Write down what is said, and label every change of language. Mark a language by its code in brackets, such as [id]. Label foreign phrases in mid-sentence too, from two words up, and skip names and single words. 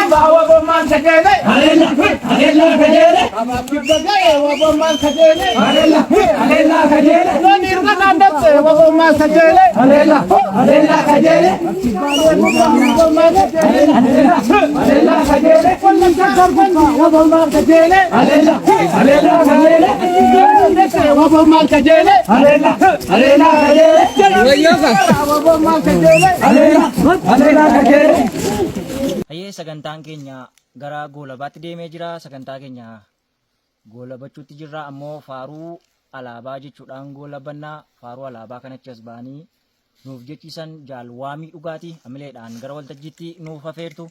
[om] wareegaman kajele, alela kajele, amapki bagaye wareegaman kajele, alela kajele, indoni ka nandatte wareegaman kajele, alela kajele, wareegaman kajele, alela kajele, kollan ka karbanna wareegaman kajele, alela kajele, wareegaman kajele, alela kajele, wareegaman kajele, alela kajele. Ayyee sagantaan keenya gara goolabaatti deemee jira. Sagantaa keenya goolabachuutti jirra ammoo faaruu alaabaa jechuudhaan goolabannaa. Faaruu alaabaa kanatti as ba'anii nuuf jechiisan jaalwaamii dhugaati. Amileedhaan gara waltajjiitti nuuf afeertu.